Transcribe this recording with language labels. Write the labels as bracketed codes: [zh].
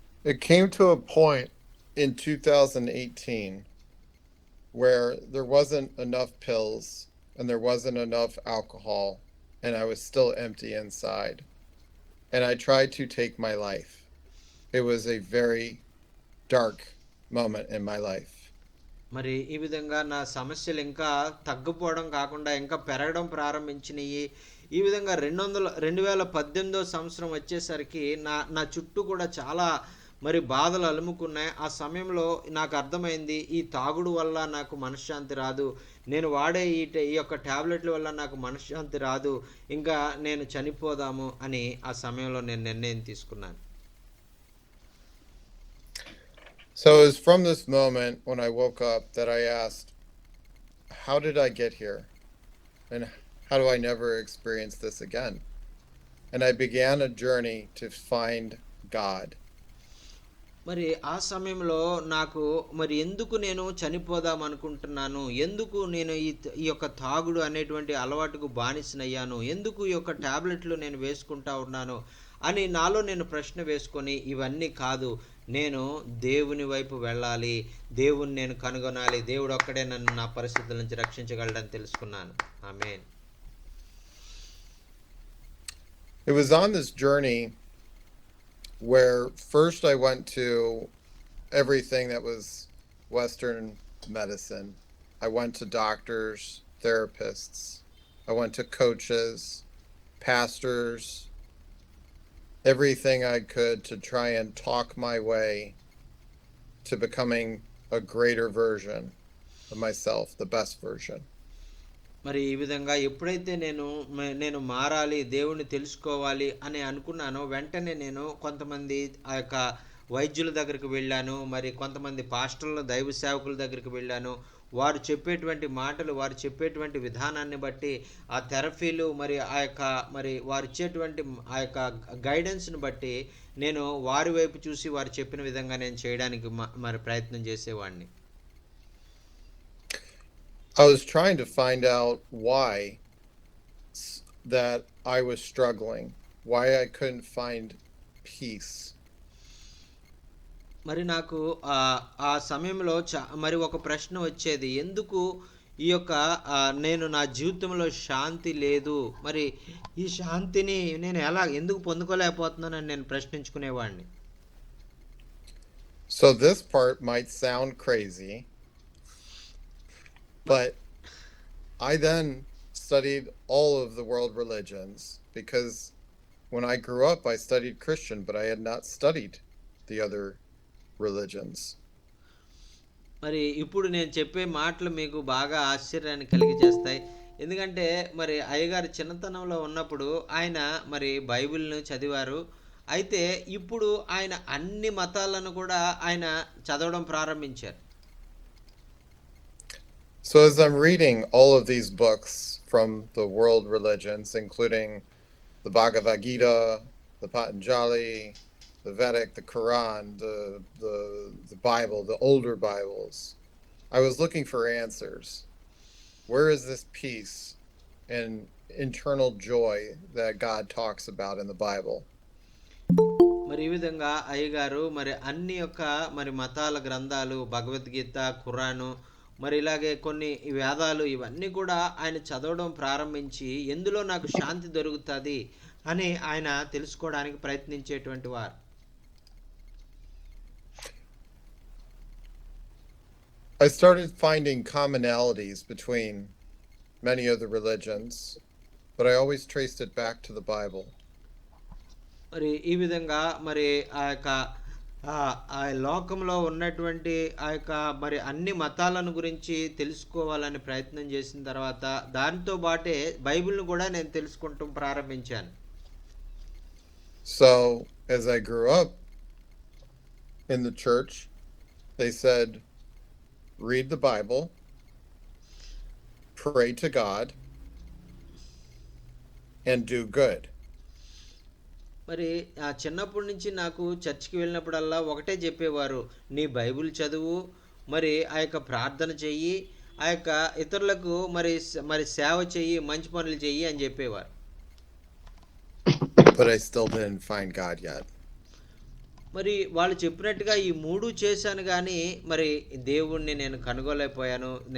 [en] It came to a point in 2018 where there wasn't enough pills and there wasn't enough alcohol, and I was still empty inside. And I tried to take my life. It was a very dark moment in my life. [te] మరి ఈ విధంగా నా సమస్యలు ఇంకా తగ్గిపోవడం కాకుండా ఇంకా పెరగడం ప్రారంభించినాయి. ఈ విధంగా 2018 సంవత్సరం వచ్చేసరికి నా చుట్టూ కూడా చాలా మరి బాధలు అలుముకున్నాయి. ఆ సమయంలో నాకు అర్థమైంది, ఈ తాగుడు వల్ల నాకు మనశ్శాంతి రాదు, నేను వాడే ఈ యొక్క టాబ్లెట్ల వల్ల నాకు మనశ్శాంతి రాదు, ఇంకా నేను చనిపోదాము అని ఆ సమయంలో నేను నిర్ణయం తీసుకున్నాను. [en] So it was from this moment when I woke up that I asked, how did I get here? And how do I never experience this again? And I began a journey to find God. [te] మరి ఆ సమయంలో నాకు మరి ఎందుకు నేను చనిపోదాం అనుకుంటున్నాను, ఎందుకు నేను ఈ యొక్క తాగుడు అనేటువంటి అలవాటుకు బానిసనయ్యాను, ఎందుకు ఈ యొక్క టాబ్లెట్లు నేను వేసుకుంటా ఉన్నాను అని నాలో నేను ప్రశ్న వేసుకొని, ఇవన్నీ కాదు, నేను దేవుని వైపు వెళ్ళాలి, దేవుని నేను కనుగొనాలి, దేవుడు ఒక్కడే నన్ను నా పరిస్థితుల నుంచి రక్షించగలడని తెలుసుకున్నాను. ఆమేన్. [en] It was on this journey where first I went to everything that was Western medicine. I went to doctors, therapists, I went to coaches, pastors, everything I could to try and talk my way to becoming a greater version of myself, the best version. [te] మరి ఈ విధంగా ఎప్పుడైతే నేను మారాలి, దేవుణ్ణి తెలుసుకోవాలి అని అనుకున్నానో, వెంటనే నేను కొంతమంది ఆ యొక్క వైద్యుల దగ్గరికి వెళ్ళాను, మరి కొంతమంది పాస్టర్ల, దైవ సేవకుల దగ్గరికి వెళ్ళాను. వారు చెప్పేటువంటి మాటలు, వారు చెప్పేటువంటి విధానాన్ని బట్టి, ఆ థెరపీలు, మరి వారు ఇచ్చేటువంటి ఆ యొక్క గైడెన్స్ని బట్టి నేను వారి వైపు చూసి వారు చెప్పిన విధంగా నేను చేయడానికి మరి ప్రయత్నం చేసేవాడిని. [en] I was trying to find out why that I was struggling, why I couldn't find peace. [te] మరి నాకు ఆ సమయంలో మరి ఒక ప్రశ్న వచ్చేది, ఎందుకు ఈ యొక్క నేను నా జీవితంలో శాంతి లేదు, మరి ఈ శాంతిని నేను ఎందుకు పొందుకోలేకపోతున్నానని నేను ప్రశ్నించుకునేవాడిని. [en] So this part might sound crazy, but I then studied all of the world religions because when I grew up, I studied Christian, but I had not studied the other religions. [te] మరి ఇప్పుడు నేను చెప్పే మాటలు మీకు బాగా ఆశ్చర్యాన్ని కలిగజేస్తాయి. ఎందుకంటే మరి అయ్యగారు చిన్నతనంలో ఉన్నప్పుడు ఆయన మరి బైబిల్‌ను చదివారు. అయితే ఇప్పుడు ఆయన అన్ని మతాలను కూడా ఆయన చదవడం ప్రారంభించారు. [en] So as I'm reading all of these books from the world religions, including the Bhagavad Gita, the Patanjali, the Vedic, the Quran, the Bible, the older Bibles. I was looking for answers. Where is this peace and internal joy that God talks about in the Bible? [te] మరి ఈ విధంగా అయ్యగారు మరి అన్ని యొక్క మరి మతాల గ్రంథాలు భగవద్గీత ఖురాను మరి ఇలాగే కొన్ని ఈ వేదాలు ఇవన్నీ కూడా ఆయన చదవడం ప్రారంభించి ఎందులో నాకు శాంతి దొరుకుతుంది అని ఆయన తెలుసుకోవడానికి ప్రయత్నించేటువంటి వారు. [en] I started finding commonalities between many of the religions, but I always traced it back to the Bible. [te] మరి ఈ విధంగా మరి ఆ యొక్క ఆ లోకంలో ఉన్నటువంటి ఆ యొక్క మరి అన్ని మతాలను గురించి తెలుసుకోవాలని ప్రయత్నం చేసిన తర్వాత దానితో పాటే బైబిల్ను కూడా నేను తెలుసుకుంటూ ప్రారంభించాను. [en] So, as I grew up in the church, they said, read the Bible, pray to God, and do good. [te] మరి ఆ చిన్నప్పటి నుంచి నాకు చర్చికి వెళ్ళినప్పుడల్లా ఒకటే చెప్పేవారు, నీ బైబిల్ చదువు, మరి ఆ యొక్క ప్రార్థన చెయ్యి, ఆ యొక్క ఇతరులకు మరి సేవ చెయ్యి, మంచి పనులు చెయ్యి అని చెప్పేవారు. [en] But I still didn't find God yet. [te] మరి వాళ్ళు చెప్పినట్టుగా ఈ మూడు చేశాను కానీ మరి దేవుణ్ణి నేను కనుగొలేకపోయాను.